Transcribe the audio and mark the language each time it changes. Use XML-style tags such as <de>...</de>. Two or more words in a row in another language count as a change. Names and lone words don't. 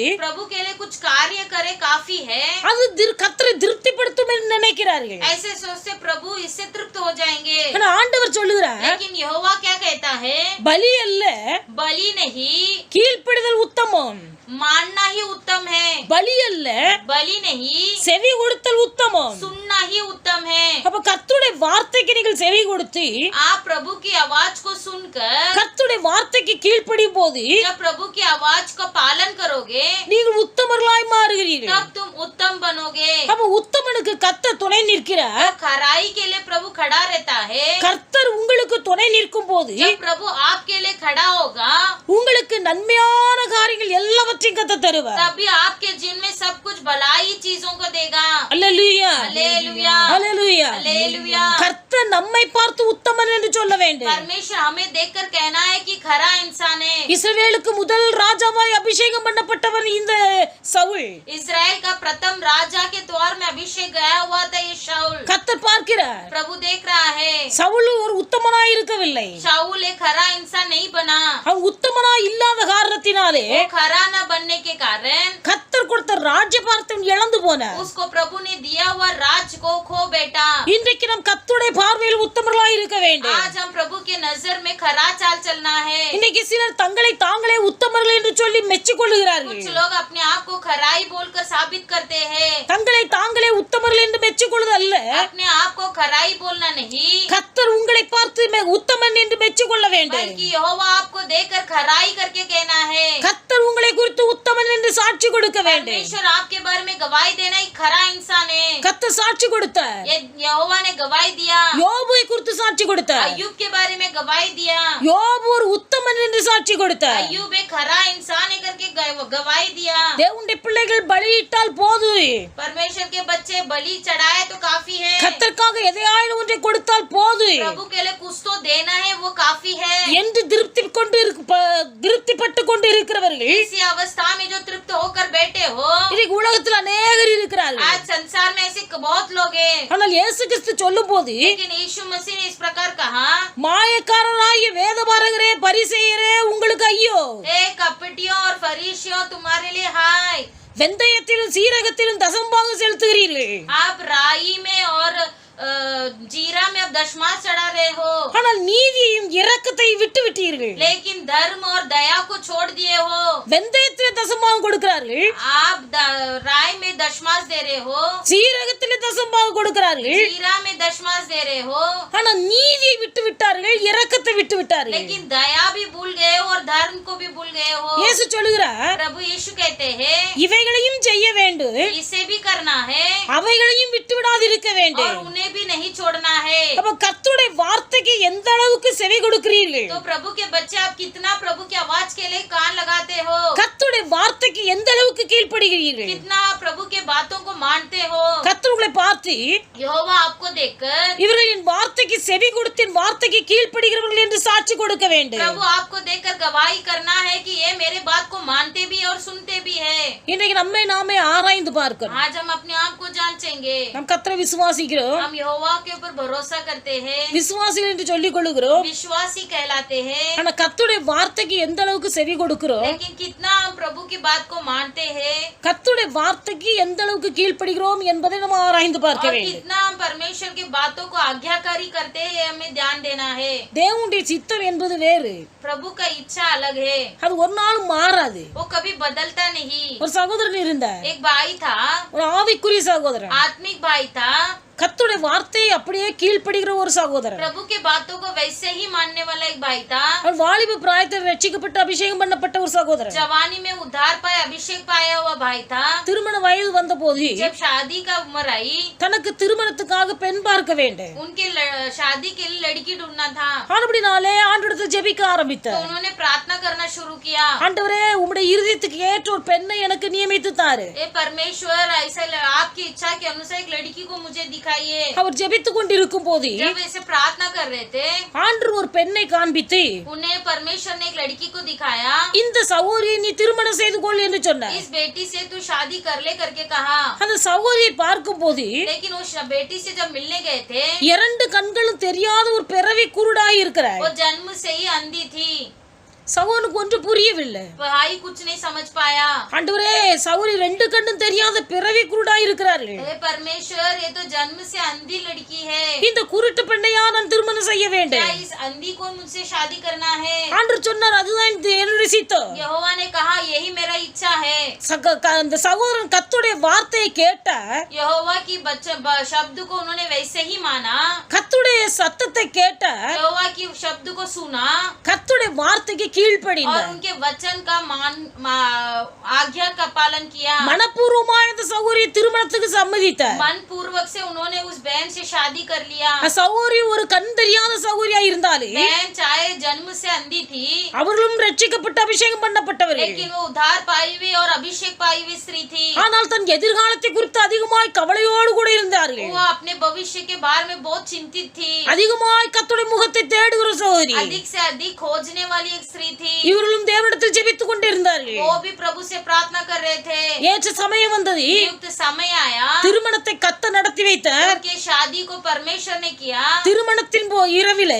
<hi>प्रभु के लिए कुछ कार्य करे काफी है,</hi> <ta>அது கர்த்தரை திருப்திப்படுத்தும் என்று நினைக்கிறார்கள்.</ta> <hi>ऐसे सोचते प्रभु इससे तृप्त हो जाएंगे।</hi> <ta>ஆனா ஆண்டவர் சொல்லுகிறார்,</ta> <hi>लेकिन यहोवा क्या कहता है?</hi> <ta>பலி அல்ல,</ta> <hi>बलि नहीं,</hi> <ta>கீழ்ப்படிதல் உத்தமம்.</ta> <hi>मानना ही उत्तम है।</hi> <ta>பலி அல்ல,</ta> <hi>बलि नहीं,</hi> <ta>செவி கொடுத்தல் உத்தமம்.</ta> <hi>सुनना ही उत्तम है।</hi> <ta>அப்ப கர்த்தருடைய வார்த்தைக்கு நீங்கள் செவி கொடுத்து</ta> <hi>आप प्रभु की आवाज को सुनकर</hi> <ta>கர்த்தருடைய வார்த்தைக்கு கீழ்ப்படியும் போது</ta> <hi>जब प्रभु की आवाज का पालन करोगे</hi> <ta>நீங்கள் உத்தமர்களாய் மாறுகிறீர்கள்.</ta> <hi>तब तुम उत्तम बनोगे।</hi> <ta>அப்ப உத்தமனுக்கு கர்த்தர் துணை நிற்கிறார்.</ta> <hi>खराई के लिए प्रभु खड़ा रहता है।</hi> <ta>கர்த்தர் உங்களுக்கு துணை நிற்கும் போது</ta> <hi>जब प्रभु आपके लिए खड़ा होगा</hi> <ta>உங்களுக்கு நன்மையான காரியங்கள் எல்லாவற்றையும் கர்த்தர் தருவார்.</ta> <hi>तभी आपके जीवन में सब कुछ भलाई चीजों को देगा।</hi> <ta>அல்லேலூயா,</ta> <hi>हालेलुया,</hi> <ta>அல்லேலூயா.</ta> <hi>हालेलुया।</hi> <ta>கர்த்தர் நம்மை பார்த்து உத்தமன் என்று சொல்ல வேண்டும்.</ta> <hi>परमेश्वर हमें देखकर कहना है कि खरा इंसान है।</hi> <ta>இஸ்ரவேலுக்கு முதல் ராஜாவாய் அபிஷேகம் பண்ணப்பட்டவர் இந்த சவுல்.</ta> <hi>इस्राएल का प्रथम राजा के द्वार में अभिषेक गया हुआ था ये शाऊल।</hi> <ta>கர்த்தர் பார்க்கிறார்,</ta> <hi>प्रभु देख रहा है</hi> <ta>சவுல் ஒரு உத்தமனாய் இருக்கவில்லை.</ta> <hi>शाऊल एक खरा इंसान नहीं बना।</hi> <ta>அவன் உத்தமனாய் இல்லாத காரணத்தினாலே</ta> <hi>वो खरा न बनने के कारण</hi> <ta>கர்த்தர் கொடுத்த ராஜ்யபாரத்தை இழந்து போனார்.</ta> <hi>उसको प्रभु ने दिया हुआ राज को खो बैठा।</hi> <ta>இன்றைக்கு நாம் கர்த்தருடைய பார்வையில் உத்தமர்களாய் இருக்க வேண்டும்.</ta> <hi>आज हम प्रभु के नजर में खरा चाल चलना है।</hi> <ta>இன்னைக்கு சிலர் தங்களை தாங்களே உத்தமர்கள் என்று சொல்லி மெச்சிக் கொள்ளுகிறார்கள்.</ta> <hi>कुछ लोग अपने आप को खराई बोलकर साबित करते हैं।</hi> <ta>தங்களை தாங்களே உத்தமர்கள் என்று மெச்சிக் கொள்வது அல்ல,</ta> <hi>अपने आप को खराई बोलना नहीं,</hi> <ta>கர்த்தர் உங்களை பார்த்து உத்தமன் என்று மெச்சிக் கொள்ள வேண்டும்.</ta> <hi>बल्कि यहोवा आपको देखकर खराई करके कहना है।</hi> <ta>கர்த்தர் உங்களை குறித்து உத்தமன் என்று சாட்சி கொடுக்க வேண்டும்.</ta> <hi>परमेश्वर आपके बारे में गवाही देना एक खरा इंसान है।</hi> <ta>கர்த்தர் சாட்சி கொடுத்தார்.</ta> <hi>ये यहोवा ने गवाही दिया।</hi> <ta>யோபுவை குறித்து சாட்சி கொடுத்தார்.</ta> <hi>अय्यूब के बारे में गवाही दिया।</hi> <ta>யோபு ஒரு உத்தமன் என்று சாட்சி கொடுத்தார்.</ta> <hi>अय्यूब एक खरा इंसान है करके गवाही दिया।</hi> <ta>தேவனுடைய பிள்ளைகள் பலியிட்டால் போது,</ta> <hi>परमेश्वर के बच्चे बलि चढ़ाए तो काफी है।</hi> <ta>கர்த்தருக்காக எதையாயிலும் ஒன்றை கொடுத்தால் போது,</ta> <hi>प्रभु के लिए कुछ तो देना है, वो वो काफी है।</hi> <ta>என்று திருப்திப்பட்டு கொண்டு இருக்கிறவர்கள்</ta> <hi>इसी अवस्था में जो तृप्त होकर बैठे हो,</hi> <ta>இன்னைக்கு உலகத்தில் அநேகர் இருக்கிறார்கள்.</ta> <hi>आज संसार में ऐसे बहुत लोग हैं।</hi> <ta>ஆனால் இயேசு கிறிஸ்து சொல்லும் போது</ta> <hi>लेकिन यीशु मसीह ने इस प्रकार कहा,</hi> <ta>மாயக்காரராகிய வேதபாரகரே பரிசேயரே உங்களுக்கு ஐயோ,</ta> <hi>ए कपटियों और फरीसियों तुम्हारे लिए हाय,</hi> <ta>வெந்தயத்திலும் சீரகத்திலும் தசம்பாகம் செலுத்துகிறீர்கள்,</ta> <hi>आप राई में और जीरा में अब दशमांश चढ़ा रहे हो,</hi> <ta>ஆனால் நீதியையும் இரக்கத்தை விட்டு விட்டீர்கள்.</ta> <hi>लेकिन धर्म और दया को छोड़ दिए हो।</hi> <ta>வெந்தயத்திலே தசம்பாகம் கொடுக்கிறார்கள்,</ta> <hi>आप राई में दशमांश दे रहे हो,</hi> <ta>சீரகத்திலே தசம்பாகம் கொடுக்கிறார்கள்,</ta> <hi>जीरा में दशमांश दे रहे हो,</hi> <ta>ஆனால் நீதியை விட்டு விட்டார்கள், இரக்கத்தை விட்டு விட்டார்கள்.</ta> <hi>लेकिन दया भी भूल गए हो और धर्म को भी भूल गए हो।</hi> <ta>இயேசு சொல்லுகிறார்,</ta> <hi>प्रभु यीशु कहते हैं,</hi> <ta>இவைகளையும் செய்ய வேண்டும்,</ta> <hi>इसे भी करना है</hi> <ta>அவைகளையும் விட்டு விடாதிருக்க</ta> <hi>और</hi> <ta>வேண்டும்.</ta> <hi>उन्हें भी नहीं छोड़ना है।</hi> <ta>அப்ப கர்த்தருடைய வார்த்தைக்கு எந்த அளவுக்கு செவி கொடுக்கிறீர்கள்,</ta> <hi>तो प्रभु के बच्चे आप कितना प्रभु की आवाज के लिए कान लगाते हो,</hi> <ta>கர்த்தருடைய வார்த்தைக்கு எந்த அளவுக்கு கீழ்ப்படுகிறீர்கள்,</ta> <hi>कितना आप प्रभु के बातों को मानते हो।</hi> <ta>கர்த்தர்களை பார்த்து</ta> <hi>यहोवा आपको देखकर</hi> <ta>இவர்கள் என் வார்த்தைக்கு செவி கொடுத்து என் வார்த்தைக்கு கீழ்ப்படுகிறவர்கள் என்று சாட்சி கொடுக்க வேண்டும்.</ta> <hi>प्रभु आपको देखकर गवाही करना है कि ये मेरे बात को मानते भी और सुनते भी है।</hi> <ta>இன்றைக்கு நம்மை நாமே ஆராய்ந்து பார்க்கிறோம்.</ta> <hi>आज हम अपने आप को जांचेंगे।</hi> <ta>நம் கர்த்தரை விசுவாசிக்கிறோம்,</ta> <hi>हम यहोवा के ऊपर भरोसा करते हैं,</hi> <ta>விசுவாசிகள் என்று சொல்லிக் கொள்ளுகிறோம்.</ta> <hi>विश्वासी कहलाते हैं,</hi> <ta>ஆனா கர்த்தருடைய வார்த்தைக்கு எந்த அளவுக்கு செவி கொடுக்கிறோம்,</ta> <hi>लेकिन कितना हम प्रभु की बात को मानते हैं</hi> <ta>கர்த்தருடைய வார்த்தைக்கு எந்த அளவுக்கு கீழ்ப்படுகிறோம் என்பதை நம்ம ஆராய்ந்து பார்க்க</ta> <hi>और</hi> <ta>வேண்டும்.</ta> <hi>कितना हम परमेश्वर की बातों को आज्ञाकारी करते हैं, हमें ध्यान देना है।</hi> <ta>தேவனுடைய சித்தம் என்பது வேறு,</ta> <hi>प्रभु का इच्छा अलग है,</hi> <ta>அது ஒரு நாளும் மாறாது.</ta> <hi>वो कभी बदलता नहीं।</hi> <ta>ஒரு சகோதரன் இருந்தார்,</ta> <hi>एक भाई था,</hi> <ta>ஒரு ஆவிக்குரிய சகோதரன்,</ta> <hi>आत्मिक भाई था,</hi> <ta>கர்த்தருடைய வார்த்தையை அப்படியே கீழ்ப்படுகிற ஒரு சகோதரன்.</ta> <hi>प्रभु के बातों को वैसे ही मानने वाला एक भाई था।</hi> <ta>அவர் வாலிப பிராயத்தில் ரட்சிக்கப்பட்டு அபிஷேகம் பண்ணப்பட்ட ஒரு சகோதரன்.</ta> <hi>जवानी में उद्धार पाए अभिषेक पाया हुआ भाई था।</hi> <ta>திருமண வயது வந்த போது</ta> <hi>जब शादी का उम्र आई,</hi> <ta>தனக்கு திருமணத்துக்காக பெண் பார்க்க வேண்டும்,</ta> <hi>उनके शादी के लिए लड़की ढूंढना था।</hi> <ta>ஆனபடினாலே ஆண்டவரிடத்தில் ஜெபிக்க</ta> <hi>तो</hi> <ta>ஆரம்பித்தார்.</ta> <hi>उन्होंने प्रार्थना करना शुरू किया,</hi> <ta>ஆண்டவரே உம்முடைய இருதயத்துக்கு ஏற்ற ஒரு பெண்ணை எனக்கு நியமித்து தாரு.</ta> <hi>ए परमेश्वर ऐसा आपकी इच्छा के अनुसार एक लड़की को मुझे दिखाइए।</hi> <ta>அவர் ஜெபித்துக் கொண்டிருக்கும் போது</ta> <hi>जब ऐसे प्रार्थना कर रहे थे,</hi> <ta>ஆண்டவர் ஒரு பெண்ணை காண்பித்து</ta> <hi>उन्हें परमेश्वर ने एक लड़की को दिखाया,</hi> <ta>இந்த சகோதரியை நீ திருமணம் செய்து கொள் என்று சொன்னார்.</ta> <hi>इस बेटी से तू शादी कर ले करके कहा।</hi> <ta>அந்த சகோதரியை பார்க்கும் போது</ta> <hi>लेकिन उस बेटी से जब मिलने गए थे,</hi> <ta>இரண்டு கண்களும் தெரியாத ஒரு பிறவி குருடாய் இருக்கிறார்.</ta> <hi>वो जन्म से ही अंधी थी।</hi> <ta>சகோதரனுக்கு ஒன்று புரியவில்லை.</ta> <hi>भाई कुछ नहीं समझ पाया।</hi> <ta>ஆண்டவரே சகோதரி ரெண்டு கண்ணும் தெரியாத பிறவி குருடாய் இருக்கிறார்கள்.</ta> <hi>हे परमेश्वर, ये तो जन्म से अंधी लड़की है,</hi> <ta>இந்த குருட்டு பெண்ணையா நான் திருமணம் செய்ய</ta> <hi>क्या</hi> <ta>வேண்டும்?</ta> <hi>इस अंधी को मुझसे शादी करना है?</hi> <ta>ஆண்டவர் சொன்னார், அதுதான் என்னுடைய சித்தம்.</ta> <hi>यहोवा ने कहा, यही मेरा इच्छा है।</hi> <ta>அந்த சகோதரன் கர்த்தருடைய வார்த்தையை கேட்டார்.</ta> <hi>यहोवा की शब्द को उन्होंने वैसे ही माना,</hi> <ta>கர்த்தருடைய சத்தத்தை கேட்டார்.</ta> <hi>यहोवा की शब्द को सुना</hi> <ta>கர்த்தருடைய வார்த்தைக்கு</ta> <hi>और</hi> <ta>கீழ்ப்படிந்தார்.</ta> <hi>उनके वचन का आज्ञा का पालन किया।</hi> <ta>மனப்பூர்வமா இந்த சகோதரி திருமணத்துக்கு சம்மதித்தார்.</ta> <hi>मन पूर्वक से उन्होंने उस बहन से शादी कर लिया।</hi> <ta>சகோதரி ஒரு கண் தெரியாத சகோதரியா இருந்தாலே</ta> <hi>बहन चाहे जन्म से अंधी थी,</hi> <ta>அவர்களும் ரட்சிக்கப்பட்டு அபிஷேகம் பண்ணப்பட்டவர்கள்.</ta> <hi>लेकिन वो उद्धार पाई हुई और अभिषेक पाई हुई स्त्री थी।</hi> <ta>ஆனால் தன் எதிர்காலத்தை குறித்து அதிகமாய் கவலையோடு கூட இருந்தார்கள்.</ta> <hi>वो अपने भविष्य के बारे में बहुत चिंतित थी।</hi> <ta>அதிகமாய் கர்த்தருடைய முகத்தை தேடுகிற சகோதரி.</ta> <hi>अधिक से अधिक खोजने वाली एक स्त्री थी।</hi> <ta>இவர்களும் தேவனிடத்தில் ஜெபித்துக் கொண்டிருந்தார்கள்.</ta> <hi>वो भी प्रभु से प्रार्थना कर रहे थे।</hi> <ta>ஏற்ற சமயம் வந்தது,</ta> <hi>युक्त समय आया,</hi> <ta>திருமணத்தை கர்த்தர் நடத்தி வைத்தார்.</ta> <hi>उनके शादी को परमेश्वर ने किया।</hi> <ta>திருமணத்தின் இரவிலே</ta>